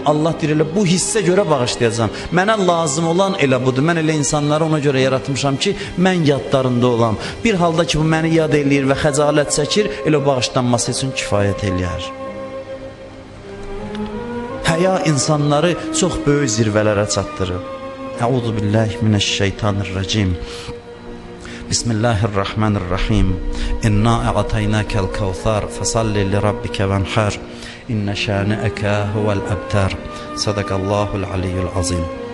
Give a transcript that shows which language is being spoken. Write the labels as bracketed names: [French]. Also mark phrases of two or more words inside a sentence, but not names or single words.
[Azerbaijani] Allah deyir, elə bu hissə görə bağışlayacağam. Mənə lazım olan elə budur. Mən elə insanları ona görə yaratmışam ki, mən yadlarında olam. Bir halda ki, bu məni yad eləyir və xəcalət çəkir, elə bağışlanması üçün kifayət eləyər. Həya insanları çox böyük zirvələrə çatdırıb. [Arabic] أعوذ بالله من الشيطان الرجيم. بسم الله الرحمن الرحيم. إنا أعطيناك الكوثر فصل لربك وانحر. إن شانئك هو الأبتر. صدق الله العلي العظيم.